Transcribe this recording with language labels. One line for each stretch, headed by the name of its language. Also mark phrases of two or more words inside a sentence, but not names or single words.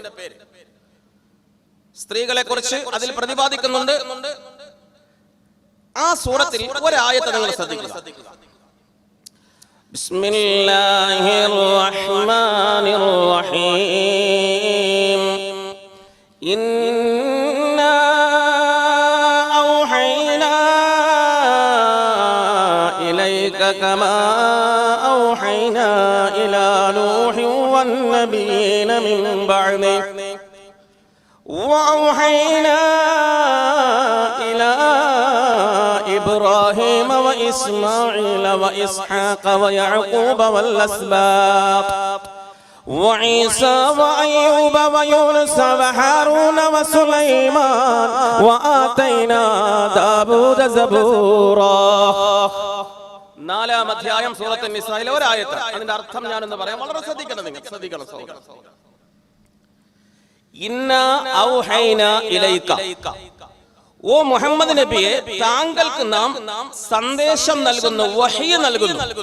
Malayalam: സ്ത്രീകളെ കുറിച്ച് അതിൽ പ്രതിപാദിക്കുന്നുണ്ട്. ആ സൂറത്തിൽ ഒരായത്ത് നിങ്ങൾ ശ്രദ്ധിക്കുക.
Arabic: بسم الله الرحمن الرحيم. كما أوحينا إلى نوح والنبيين من بعده وأوحينا إلى إبراهيم وإسماعيل وإسحاق ويعقوب والأسباط وعيسى وأيوب ويونس وهارون وسليمان وآتينا داود زبورا.
Malayalam: 4-ാം അധ്യായം സൂറത്തുൻ നിസായിലെ ഒരു ആയത്ത്. അതിന്റെ അർത്ഥം ഞാനൊന്ന് പറയാം, വളരെ ശ്രദ്ധിക്കണം, നിങ്ങൾ ശ്രദ്ധിക്കണം.
Arabic: إنا أوحينا إليك,
Malayalam: ഓ മുഹമ്മദ് നബിയെ, താങ്കൾക്ക് നാം സന്ദേശം നൽകുന്നു, വഹ്യ് നൽകുന്നു.